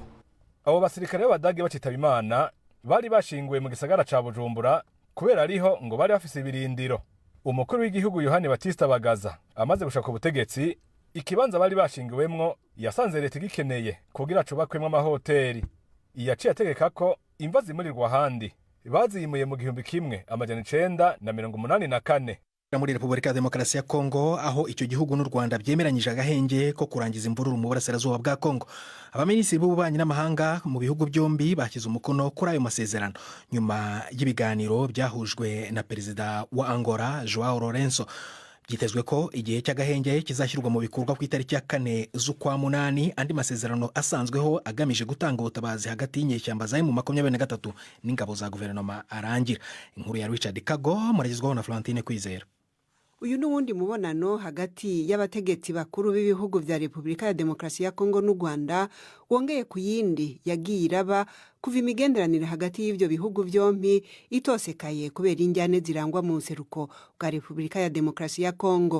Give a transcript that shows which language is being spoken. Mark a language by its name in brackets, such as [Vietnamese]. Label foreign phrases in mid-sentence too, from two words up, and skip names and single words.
[Rundi] Abo basirikare b'abadagi bacitaba Imana bari bashinguwe mu gisagara ca Bujumbura kubera ariho ngo bari bafise ibirindiro. Umukuru w'igihugu Yohani Batista Bagaza amaze gushaka ubutegetsi ikibanza bari bashingiwemwo yasanze leta igikeneye kugira cubakwemwo amahoteli. Yaciye ategeka ko imva zimurirwa ahandi baziyimuye mu 1984 [Kinyarwanda] muri Repubulika ya Demokarasi ya Kongo aho icyo gihugu n'u Rwanda byemeranyije agahenge ko kurangiza imvururu mu burasirazuba bwa Kongo. Abaminisitiri b'ububanyi n'amahanga mu bihugu byombi bashyize umukono kuri ayo masezerano nyuma y'ibiganiro byahujwe na perezida wa Angola Joao Lourenço. Byitezwe ko igihe cy'agahenge kizashyirwa mu bikorwa ku itariki ya 4 z'ukwa munani. Andi masezerano asanzweho agamije gutanga ubutabazi hagati y'inyeshyamba za M23 n'ingabo za guverinoma arangira. [Rundi] Inkuru ya Richard Kago muragizwaho na Florentine Kwizera. Uyu n'uwundi mubonano hagati y'abategetsi bakuru b'ibihugu vya Repubulika ya Demokarasi ya Kongo n'u Rwanda wongeye ku yindi yagiye iraba kuva imigenderanire hagati y'ivyo bihugu vyompi itosekaye kubera injyane zirangwa mu nseruko bwa Repubulika ya Demokarasi ya Kongo.